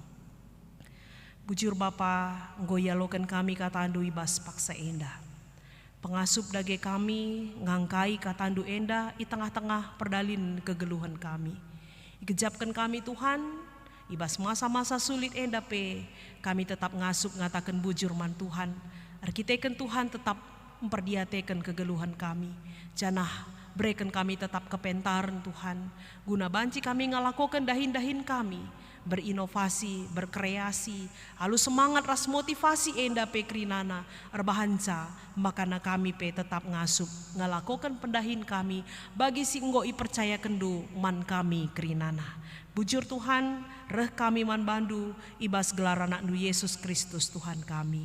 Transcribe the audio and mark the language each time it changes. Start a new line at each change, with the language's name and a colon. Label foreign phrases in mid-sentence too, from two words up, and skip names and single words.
Batak Karo: Bujur Bapa nggoyalokan kami katandu ibas paksa enda pengasup dage kami ngangkai katandu enda di tengah-tengah perdalin kegeluhan kami ikejapkan kami Tuhan ibas masa-masa sulit enda pe kami tetap ngasup ngatakan bujur man Tuhan. Arkiteken Tuhan tetap memperdiatekan kegeluhan kami. Janah berikan kami tetap kepentaran Tuhan. Guna banci kami ngalakokan dahin-dahin kami.
Indonesian: Berinovasi, berkreasi.
Batak Karo: Lalu semangat ras motivasi enda pe krinana. Erbahanca makana kami pe tetap ngasup. Ngalakokan pendahin kami. Bagi si enggoi percaya kendu man kami krinana. Bujur Tuhan, reh kami man bandu, ibas gelar anak nu Yesus Kristus Tuhan kami.